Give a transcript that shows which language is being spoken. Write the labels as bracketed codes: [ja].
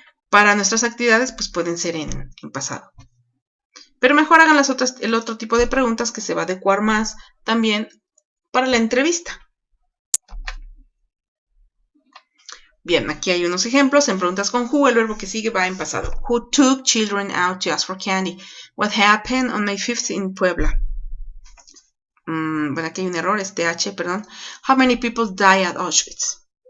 [es] Para nuestras actividades, pues pueden ser en pasado. Pero mejor hagan el otro tipo de preguntas que se va a adecuar más también para la entrevista. Bien, aquí hay unos ejemplos. En preguntas con who, el verbo que sigue va en pasado. [en] Who took children out to ask for candy? What happened on May 5th in Puebla? [es] Bueno, aquí hay un error, es TH, perdón. [en] How many people died at Auschwitz?